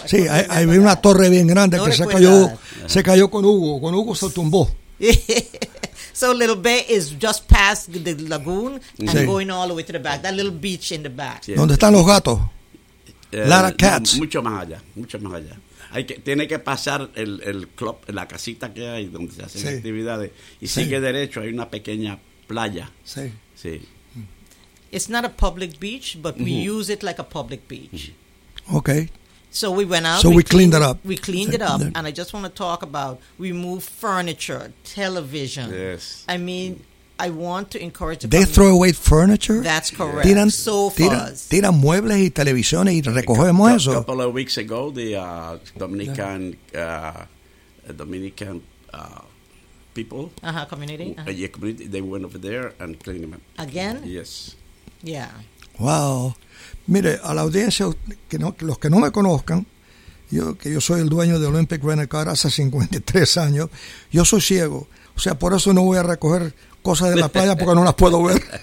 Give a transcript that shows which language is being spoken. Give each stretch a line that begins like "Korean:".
Spanish: Sí, hay una torre bien grande que se cayó con Hugo. Con Hugo se tumbó.
English: So Little Bay is just past the lagoon and going all the way to the back. That little beach in the back.
Spanish: Sí. ¿Dónde están los gatos?
English: Lot of cats.
Spanish: Mucho más allá. Tiene que pasar el club, la casita que hay donde se hacen actividades. Y sigue derecho, hay una pequeña playa. Sí.
English: It's not a public beach, but we use it like a public beach. Okay. So we went out. So we cleaned it up. We cleaned it up. And I just want to talk about, we moved furniture, television. Yes. I mean, I want to encourage the community. They throw away furniture? That's correct. Yeah.
Spanish: Tiran sofas. Tiran muebles y televisiones y recogemos eso.
English: A couple of weeks ago, the Dominican people. Uh-huh, community. Uh-huh. Yeah, community. They went over there and cleaned them up. Again? Yes. Yeah. Wow.
Spanish: Mire, a la audiencia, los que no me conozcan, yo soy el dueño de Olympic Rent-A-Car hace 53 años, yo soy ciego, o sea, por eso no voy a recoger cosas de la playa porque no las puedo ver.